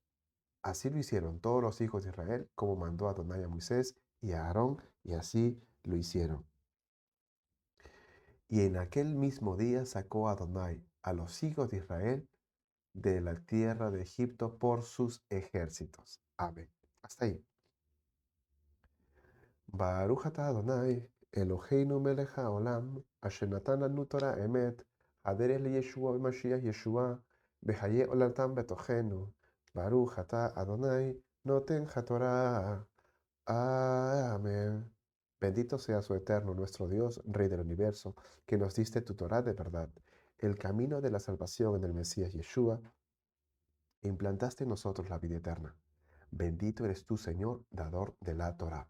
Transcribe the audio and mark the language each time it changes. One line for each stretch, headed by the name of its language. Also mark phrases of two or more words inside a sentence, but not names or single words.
Spanish: Así lo hicieron todos los hijos de Israel, como mandó Adonai a Moisés y a Aarón, y así lo hicieron. Y en aquel mismo día sacó Adonai a los hijos de Israel de la tierra de Egipto por sus ejércitos. Amén. Hasta ahí.
Hebrew: ברוך אתה יהוה אלהינו מלך העולם אשר נתן לנו תורת אמת הדרך לישועה במשיח ישוע וחיי עולם נטע בתוכנו. ברוך אתה יהוה נותן התורה.
Spanish: Amén. Bendito sea su eterno, nuestro Dios, Rey del universo, que nos diste tu Torah de verdad, el camino de la salvación en el Mesías Yeshua, e implantaste en nosotros la vida eterna. Bendito eres tú, Señor, dador de la Torah.